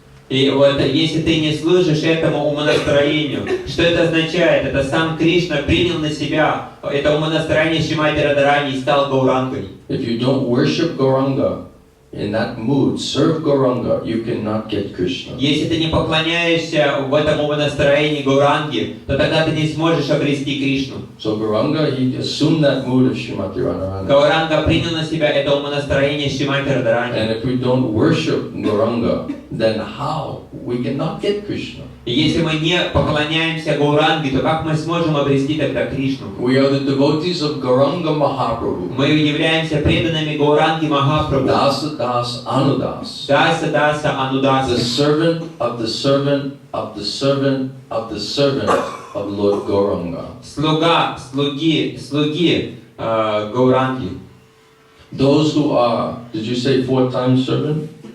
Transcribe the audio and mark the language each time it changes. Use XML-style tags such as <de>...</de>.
<ru>И вот если ты не служишь этому умонастроению, что это означает? Это сам Кришна принял на себя это умонастроение Шримати Радарани и стал Гаурангой.</ru> <en>If you don't worship Gauranga in that mood, serve Gauranga, you cannot get Krishna.</en> <ru>Если ты не поклоняешься в этом умонастроении Гауранги, то тогда ты не сможешь обрести Кришну.</ru> <en>So Gauranga, he assumed that mood of Shrimati Radharani.</en> <ru>Гауранга принял на себя это умонастроение Шримати Радарани.</ru> <en>And if we don't worship Gauranga, then how? We cannot get Krishna.</en> <ru>И если мы не поклоняемся Гауранге, то как мы сможем обрести тогда Кришну?</ru> <en>We are the devotees of Gauranga Mahaprabhu.</en> <ru>Мы являемся преданными Гауранги Махапрабху.</ru> <sa>Dasa Das Anudas. Даса Даса</sa> <en>The</en> <sa>Анудаса.</sa> <en>servant of the servant of the servant of the servant of Lord Gauranga.</en> <ru>Слуга, слуги Гауранги.</ru> <en>Those who are, did you say 4 times servant?</en>